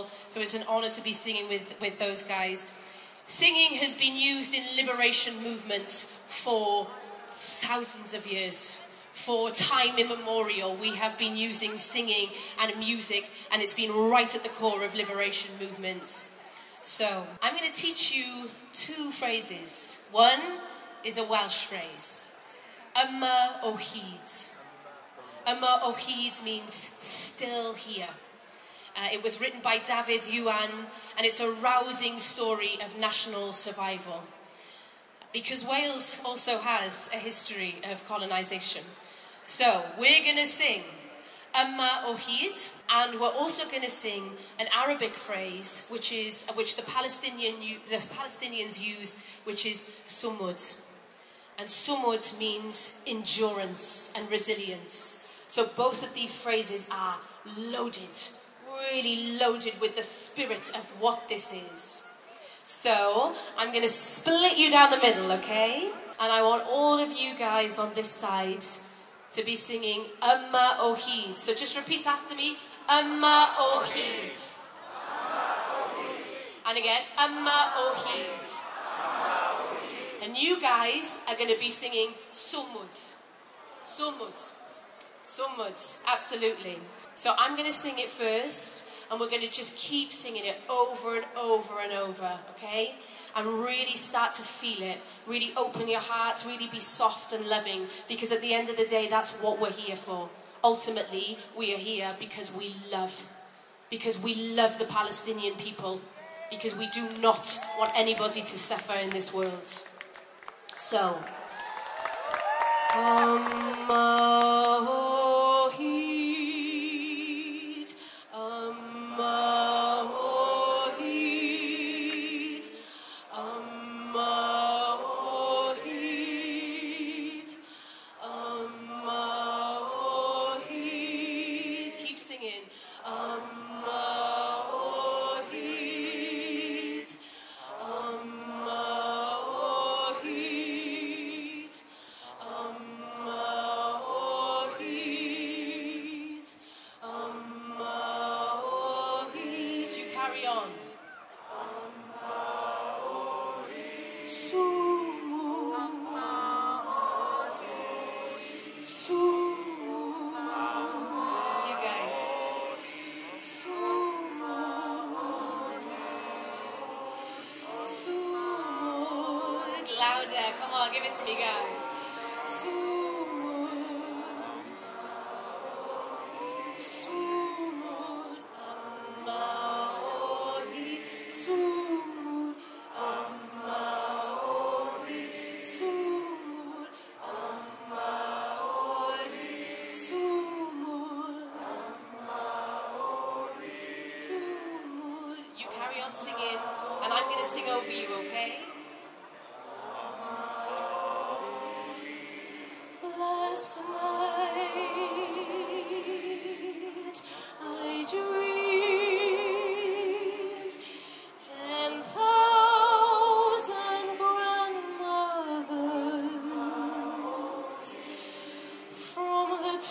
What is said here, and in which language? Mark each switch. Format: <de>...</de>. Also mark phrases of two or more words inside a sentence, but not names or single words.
<en>So it's an honour to be singing with those guys. Singing has been used in liberation movements for thousands of years. For time immemorial, we have been using singing and music, and it's been right at the core of liberation movements. So I'm going to teach you two phrases. One is a Welsh phrase.</en> <cy>Yma o hyd. Yma o hyd</cy> <en>means still here. It was written by David Iwan, and it's a rousing story of national survival. Because Wales also has a history of colonisation. So we're going to sing</en> <cy>Yma o hyd,</cy> <en>and we're also going to sing an Arabic phrase, which the Palestinians use, which is sumud. And sumud means endurance and resilience. So both of these phrases are loaded, really loaded with the spirit of what this is. So I'm going to split you down the middle, okay? And I want all of you guys on this side to be singing</en> <cy>Yma o hyd.</cy> <en>So just repeat after me.</en> <cy>Yma o hyd.</cy> <en>And again,</en> <cy>Yma o hyd.</cy> <en>And you guys are going to be singing sumud.</en> <ar>Sumud. Sumud. Absolutely.</ar> <en>So I'm going to sing it first, and we're going to just keep singing it over and over and over, okay? And really start to feel it. Really open your heart, really be soft and loving, because at the end of the day, that's what we're here for. Ultimately, we are here because we love. Because we love the Palestinian people. Because we do not want anybody to suffer in this world. So,</en> <cy>Yma o hyd, Yma o hyd, Yma o hyd, Yma o hyd.</cy> <en>Keep singing.</en> <cy>Yma o hyd, Yma o hyd, Yma o hyd, Yma o hyd.</cy> <en>You carry on.</en> <ar>Sumud, sumud.</ar> <en>That's you guys.</en> <ar>Sumud, sumud.</ar> <en>Louder, come on, give it to me, guys.</en> <ar>Sumud, sumud.</ar> <cy>Yma o hyd, sumud. Yma o hyd, sumud. Yma o hyd, sumud.</cy> <en>Sumud. You carry on singing, and I'm going to sing over you, okay? Last night I dreamed 10,000 grandmothers from the</en>